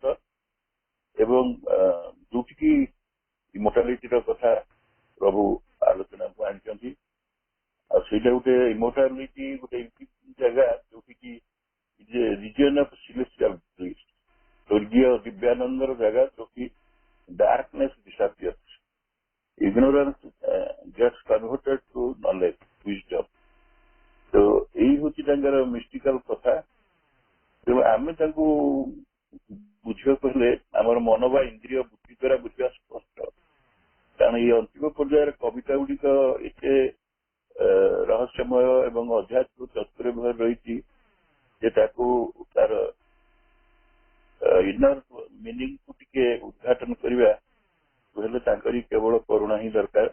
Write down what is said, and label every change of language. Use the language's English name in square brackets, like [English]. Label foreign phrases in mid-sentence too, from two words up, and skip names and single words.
[Odia] ଏବଂ ଯୋଉଠିକି ଇମୋର୍ଟାଲିଟିର କଥା ପ୍ରଭୁ ଆଲୋଚନାକୁ ଆଣିଛନ୍ତି, ଆଉ ସେଇଟା ଗୋଟେ ଇମୋର୍ଟାଲିଟି ଗୋଟେ ଜାଗା ଯୋଉଠିକି [English] region of celestial bliss, [Odia] ସ୍ୱର୍ଗୀୟ ଦିବ୍ୟାନନ୍ଦର ଜାଗା, ଯୋଉଠି [English] darkness disappears, ignorance gets converted to knowledge, wisdom. [Odia] ତାଙ୍କର ମିଷ୍ଟିକାଲ କଥା। ତେଣୁ ଆମେ ତାଙ୍କୁ ବୁଝିବାକୁ ହେଲେ ଆମର ମନ ବା ଇନ୍ଦ୍ରିୟ ବୁଦ୍ଧି ଦ୍ୱାରା ବୁଝିବା ସ୍ପଷ୍ଟ। କାରଣ ଏଇ ଅନ୍ତିମ ପର୍ଯ୍ୟାୟରେ କବିତା ଗୁଡିକ ଏତେ ରହସ୍ୟମୟ ଏବଂ ଅଧ୍ୟାତ୍ମ ଚତୁର ରହିଛି ଯେ ତାକୁ ତାର [English] inner meaning [Odia] ଟିକେ ଉଦ୍ଘାଟନ କରିବା ହେଲେ ତାଙ୍କରି କେବଳ କରୁଣା ହିଁ ଦରକାର।